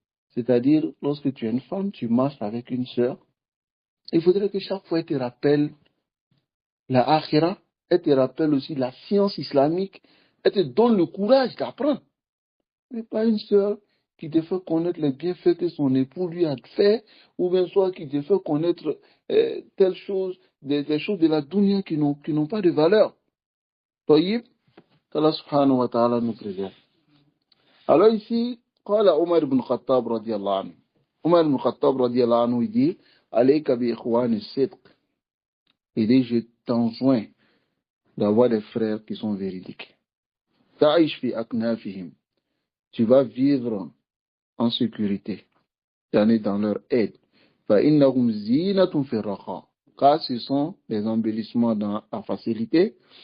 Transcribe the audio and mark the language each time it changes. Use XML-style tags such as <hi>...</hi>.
<fr>C'est-à-dire, lorsque tu es une femme, tu marches avec une sœur. Il faudrait que chaque fois, elle te rappelle la akhira, elle te rappelle aussi la science islamique, elle te donne le courage d'apprendre. Mais pas une sœur qui te fait connaître les bienfaits que son époux lui a fait, ou bien soit qui te fait connaître telle chose, des choses de la dunya qui n'ont pas de valeur. Taïb, qu'Allah subhanahu wa ta'ala nous préserve.</fr> <ar>Alors ici, قال عمر بن الخطاب رضي الله عنه. عمر بن الخطاب رضي الله عنه dit عليك بإخوان الصدق.</ar> <fr>Il dit, je t'enjoins d'avoir des frères qui sont véridiques.</fr> <ar>تعيش في أكنافهم.</ar> <fr>Tu vas vivre en sécurité, dans leur aide.</fr> <ar>فإنهم زينة في الرخاء.</ar> <fr>Car ce sont des embellissements dans la facilité.</fr>